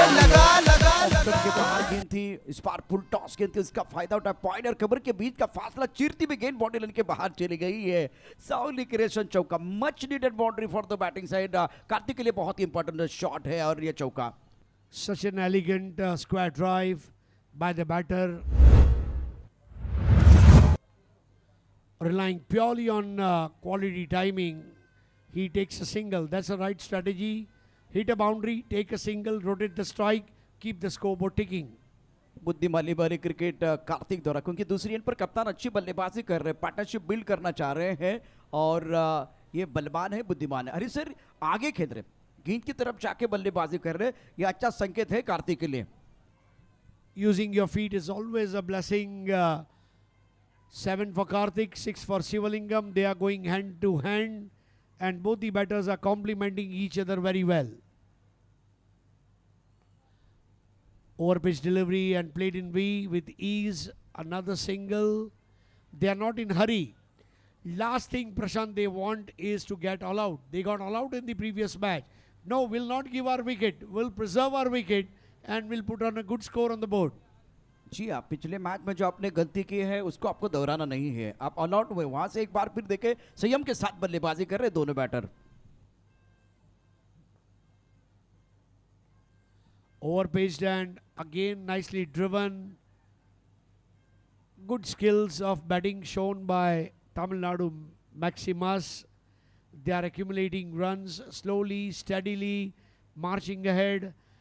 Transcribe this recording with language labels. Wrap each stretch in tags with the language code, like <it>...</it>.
<hi>के बाहर गेंद थी, इस बार फुल टॉस गेंद थी, इसका फायदा उठा, पॉइंट और कवर के बीच का फासला चीरती भी गेंद बॉडी लाइन के बाहर चली गई है।</hi> <en>साउली क्रिएशन चौका, much needed boundary for the batting side.</en> <hi>Kartik के लिए बहुत ही इंपॉर्टेंट शॉट है और ये चौका।</hi> <en>Such an elegant square drive by the batter, relying purely on quality timing. He takes a single. That's the right strategy. Hit a boundary, take a single, rotate the strike, keep the scoreboard ticking.</en> <hi>बुद्धिमानी भरी cricket Kartik द्वारा, क्योंकि दूसरी and पर कप्तान अच्छी बल्लेबाजी कर रहे हैं, पार्टनरशिप बिल्ड करना चाह रहे हैं और ये बलवान है, बुद्धिमान है। हरीश सर आगे खेल रहे, गेंद की तरफ जाके बल्लेबाजी कर रहे, ये अच्छा संकेत है कार्तिक के लिए।</hi> <en>Using your feet is always a blessing. 7 for Karthik, 6 for Sivalingam. They are going hand to hand, and both the batters are complementing each other very well. Overpitch delivery and played in V with ease. Another single. They are not in hurry. Last thing, Prashant, they want is to get all out. They got all out in the previous match. No, we'll not give our wicket. We'll preserve our wicket and we'll put on a good score on the board.</en> <hi>जी हाँ, पिछले match में जो आपने गलती की है उसको आपको दोहराना नहीं है। आप ऑल आउट हुए, वहां से एक बार फिर देखे संयम के साथ बल्लेबाजी कर रहे दोनों batter.</hi> <en>Overpitched and again nicely driven. Good skills of batting shown by Tamil Nadu Maximus. They are accumulating runs slowly, steadily, marching ahead.</en>